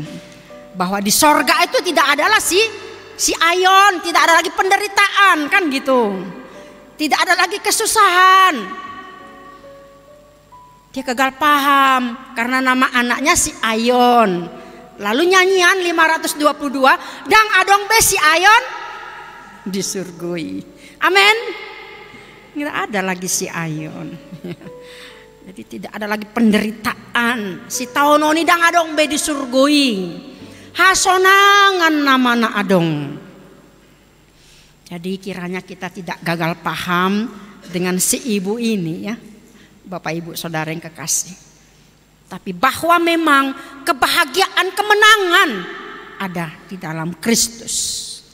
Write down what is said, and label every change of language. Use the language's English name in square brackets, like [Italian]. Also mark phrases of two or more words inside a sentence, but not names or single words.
[Indonesian] Bahwa di sorga itu tidak adalah si Ayon, tidak ada lagi penderitaan, kan gitu. Tidak ada lagi kesusahan. Dia gagal paham karena nama anaknya si Ayon. Lalu nyanyian 522, [Batak Toba] dang adong be si Ayon disurgoi. [Indonesian] Amin. Tidak ada lagi si Ayon. Jadi tidak ada lagi penderitaan. [Batak Toba] Si Taononi dang adong be disurgoi. Hasonangan namana adong. [Indonesian] Jadi kiranya kita tidak gagal paham dengan si ibu ini, ya, Bapak Ibu Saudara yang kekasih. Tapi bahwa memang kebahagiaan kemenangan ada di dalam Kristus.